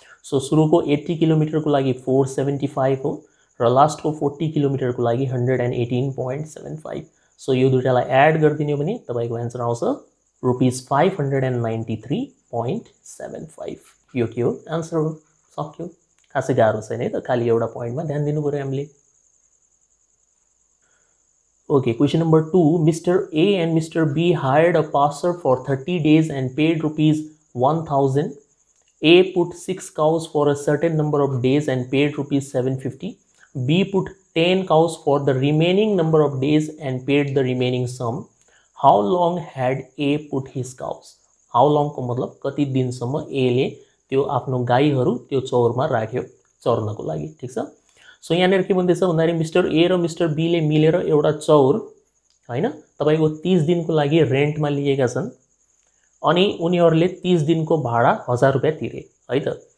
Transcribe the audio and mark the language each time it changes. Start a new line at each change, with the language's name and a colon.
Nepali: So सुरुको 80 किलोमिटरको लागि 475 हो र लास्टको 40 किलोमिटरको लागि 118.75। सो यो दुईटालाई एड गरिदिने भने तपाईको आन्सर आउँछ ₹593.75। यो के हो, आन्सर हो। सक्यो, खासै गाह्रो छैन है त, खाली एउटा पोइन्टमा ध्यान दिनु पर्यो हामीले।
English: Okay, question number 2. Mr. A and Mr. B hired a passer for 30 days and paid ₹1,000. A put 6 cows for a certain number of days and paid ₹750. B put 10 cows for the remaining number of days and paid the remaining sum. How long had A put his cows? How long
Nepali: को मतलब कति दिनसम्म A ले त्यो आफ्नो गाईहरू त्यो चौरमा राख्यो चर्नको लागि। ठीक छ। सो यहाँनिर के भन्दैछ भन्दाखेरि मिस्टर ए र मिस्टर बी ले मिलेर एउटा चौर हैन तपाईको 30 दिनको लागि रेन्टमा लिएका छन् अनि उनीहरुले 30 दिनको भाडा 1000 रुपैयाँ तिरे है त।